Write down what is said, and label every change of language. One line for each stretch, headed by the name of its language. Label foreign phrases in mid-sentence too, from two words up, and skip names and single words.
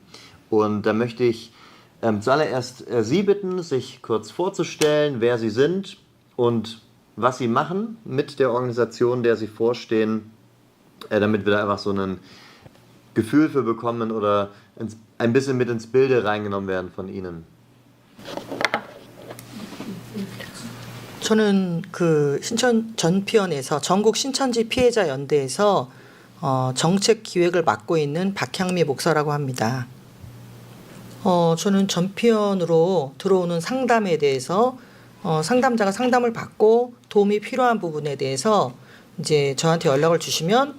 German: Und da möchte ich zuallererst Sie bitten, sich kurz vorzustellen, wer Sie sind und was Sie machen mit der Organisation, der Sie vorstehen, damit wir da einfach so ein Gefühl für bekommen oder ein bisschen mit ins Bilde reingenommen werden von Ihnen.
Korean: 저는 그 신천 전피원에서 전국 신천지 피해자 연대에서 정책 기획을 맡고 있는 박향미 목사라고 합니다. 저는 전피원으로 들어오는 상담에 대해서 상담자가 상담을 받고 도움이 필요한 부분에 대해서 이제 저한테 연락을 주시면